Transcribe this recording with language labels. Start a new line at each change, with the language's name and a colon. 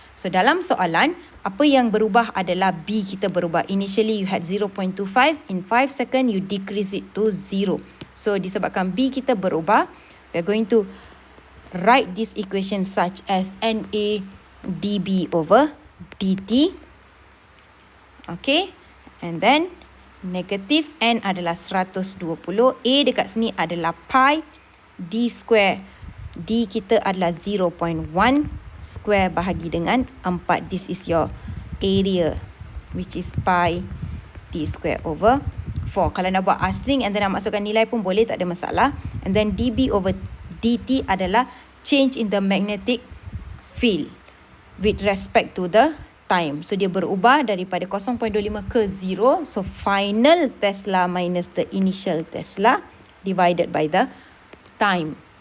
Malay: So dalam soalan, apa yang berubah adalah B kita berubah.
English: Initially you had 0.25, in 5 seconds you decrease it to 0. So
Malay: disebabkan B kita berubah,
English: we are going to write this equation such as NA dB over dt.
Malay: Okay, and then negative N adalah 120, A dekat sini adalah pi, D square, D kita adalah 0.1 square bahagi dengan 4.
English: This is your area which is pi D square over 4.
Malay: Kalau nak buat asing
English: and then
Malay: nak masukkan nilai pun boleh, tak ada masalah.
English: And then dB over dt adalah change in the magnetic field with respect to the time.
Malay: So dia berubah daripada 0.25 ke 0.
English: So final Tesla minus the initial Tesla divided by the time.